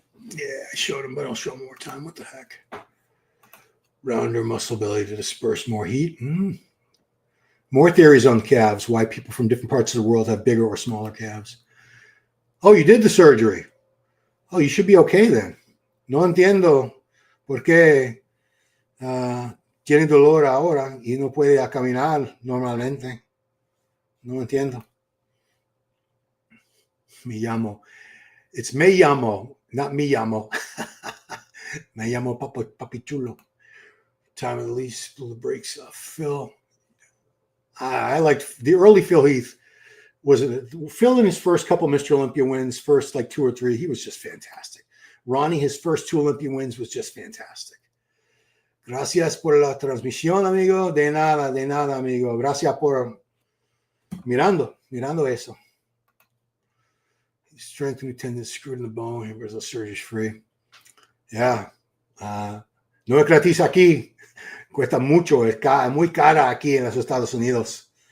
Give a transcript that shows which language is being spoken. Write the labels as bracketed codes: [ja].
[en] Yeah, I showed them, but I'll show them more time. What the heck? Rounder muscle belly to disperse more heat. More theories on calves, why people from different parts of the world have bigger or smaller calves. Oh, you did the surgery. Oh, you should be okay then. [es] No entiendo por qué tiene dolor ahora y no puede caminar normalmente. No entiendo. Me llamo. [en] It's me llamo, not me llamo. [es] Me llamo Papi Chulo. [en] Time of the least, the breaks. Phil. I liked the early Phil Heath. Phil in his first couple Mr. Olympia wins, first like 2 or 3, he was just fantastic. Ronnie, his first 2 Olympia wins was just fantastic. [es] Gracias por la transmisión, amigo. De nada, amigo. Gracias por mirando eso. [en] Strengthening tendons screwed in the bone. Here goes the surgery free. [es] Yeah. No es gratis aquí. Cuesta mucho. Es muy cara aquí en los Estados Unidos.